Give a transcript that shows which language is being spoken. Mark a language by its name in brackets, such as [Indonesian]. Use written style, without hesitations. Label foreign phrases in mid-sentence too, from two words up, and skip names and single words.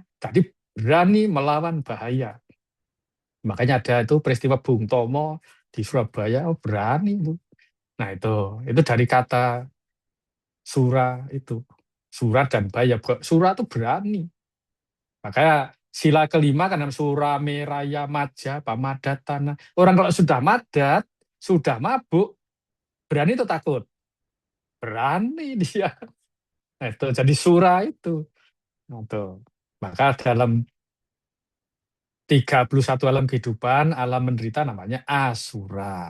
[Indonesian] Jadi berani melawan bahaya. Makanya ada itu peristiwa Bung Tomo di Surabaya, oh berani itu. Nah itu dari kata sura itu. Sura dan baya. Sura itu berani. Makanya sila kelima kan [Pali] sura meraya maja pamadatana. [Indonesian] Orang kalau sudah madat, sudah mabuk, berani itu takut. Berani dia. Nah, itu jadi sura itu. Nah, itu. Maka dalam 31 alam kehidupan, alam menderita namanya asura.